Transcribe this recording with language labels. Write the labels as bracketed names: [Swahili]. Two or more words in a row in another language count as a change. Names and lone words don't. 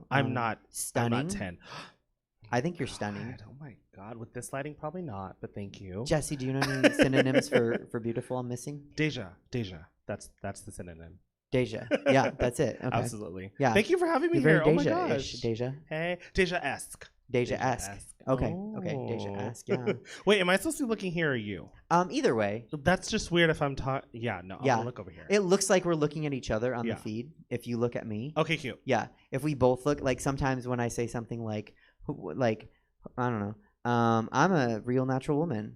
[English] I'm not Stunning. I'm not 10. I think you're stunning. God, oh my God, with this lighting, probably not, but thank you. Jesse, do you know any synonyms for beautiful I'm missing? DeJa. That's the synonym. DeJa. Yeah, that's it. Okay. Absolutely. Yeah. Thank you for having me You're here. very Oh my gosh. DeJa-ish. DeJa. Hey, DeJa-esque. DeJa-esque. Okay. Okay. Oh. DeJa-esque. Yeah. Wait, am I supposed to be looking here or you? Either way, That's just weird if I'm talking. Yeah, no, I'm Yeah. gonna look over here. it looks like we're looking at each other on Yeah. the feed. If you look at me. Okay, cute. Yeah. If we both look, like sometimes when I say something like I don't know, I'm a real natural woman.